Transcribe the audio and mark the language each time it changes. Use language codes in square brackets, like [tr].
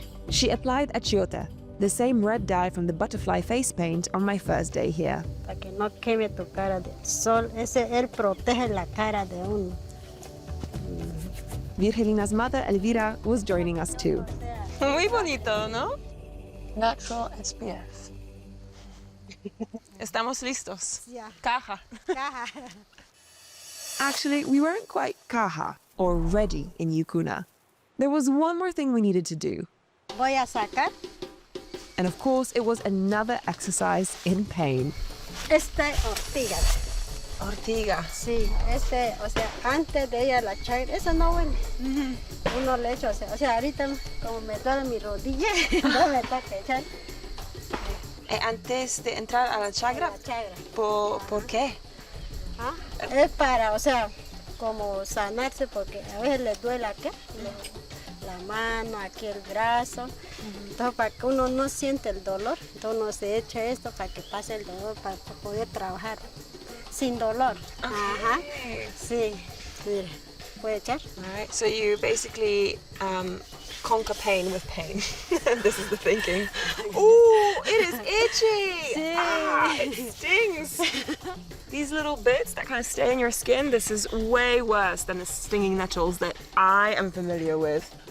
[en] She applied achiote, the same red dye from the butterfly face paint, on my first day here. [es] Para que no queme tu cara del sol, él protege la cara de uno. [en] Virgelina's mother, Elvira, was joining us too. [es] Muy bonito, ¿no? [en] Natural SPF. [es] Estamos listos. Ya. [ycn] Caja. [en] Actually, we weren't quite caja, or ready in Yucuna. There was one more thing we needed to do. [es] Voy a sacar [en] And of course, it was another exercise in pain. [es] esta ortiga. Ortiga. Sí, o sea, antes de ella la chagra, eso no bueno. Uno le echa, o sea, ahorita como me duele mi rodilla, no me toca echar Antes de entrar a la chagra, la chagra. ¿por qué? ¿Ah? Es para, o sea, como sanarse, porque a veces le duele acá, la mano, aquí el brazo. Entonces, para que uno no siente el dolor, entonces uno se echa esto para que pase el dolor, para poder trabajar sin dolor. Ajá. Sí, mire, ¿puede echar? [en] All right, so you basically conquer pain with pain. This is the thinking. Ooh, it is itchy! Ah, it stings! These little bits that kind of stay in your skin, this is way worse than the stinging nettles that I am familiar with.